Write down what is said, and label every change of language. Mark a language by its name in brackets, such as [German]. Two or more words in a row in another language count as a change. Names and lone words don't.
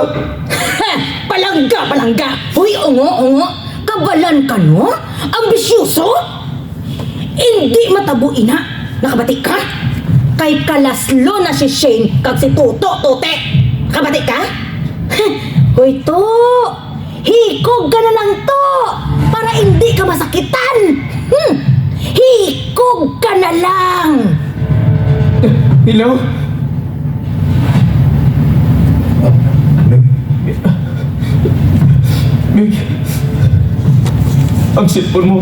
[Hiligaynon] Ha! Palangga, palangga! Hoy, ungo. Kabalan ka, no? Ambisyoso? Hindi matabo ina. Nakabatik ka? Kay kalaslo na si Shane kag si Tuto, Tote. Nakabatik ka? Hoy, to! Hikog ka na lang to! Para hindi ka masakitan! Hikog ka na lang! Hello? Meg, ang cellphone mo.